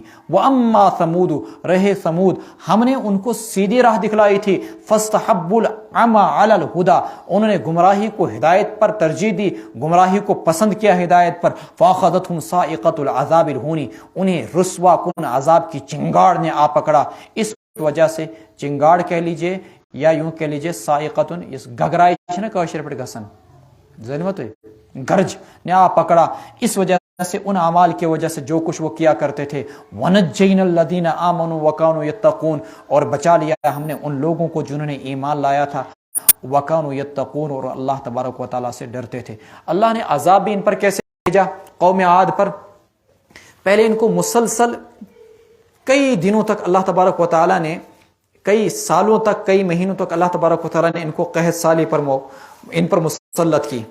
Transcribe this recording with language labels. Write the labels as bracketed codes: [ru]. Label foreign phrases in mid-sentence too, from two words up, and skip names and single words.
[ar] واما ثمود، [ur] رہے ثمود، ہم نے ان کو سیدھی راہ دکھلائی تھی، [ar] فاستحبوا العمی علی الہدی، [ur] انہوں نے گمراہی کو ہدایت پر ترجیح دی، گمراہی کو پسند کیا ہدایت پر۔ [ar] فاخذتهم صاعقۃ العذاب الہون، [ur] انہیں رسوا کن عذاب کی چنگاڑ نے آ پکڑا۔ اس وجہ سے چنگاڑ کہہ لیجئے یا یوں کہہ لیجئے صاعقۃ، اس گگرائی چھنا کاشر پٹ گسن ظلمت گرج نے آ پکڑا، اس وجہ سے ان اعمال کی وجہ سے جو کچھ وہ کیا کرتے تھے۔ [ar] وَنَجَّيْنَا الَّذِينَ آمَنُوا وَكَانُوا يَتَّقُونَ، [ur] اور بچا لیا ہم نے ان لوگوں کو جنہوں نے ایمان لایا تھا، [ar] وَكَانُوا يَتَّقُونَ، [ur] اور اللہ تبارک و تعالیٰ سے ڈرتے تھے۔ اللہ نے عذاب بھی ان پر کیسے بھیجا؟ قوم عاد پر پہلے ان کو مسلسل کئی دنوں تک اللہ تبارک و تعالیٰ نے، کئی سالوں تک، کئی مہینوں تک اللہ تبارک و تعالیٰ نے ان کو قحط سالی پر ان پر مسلط کی۔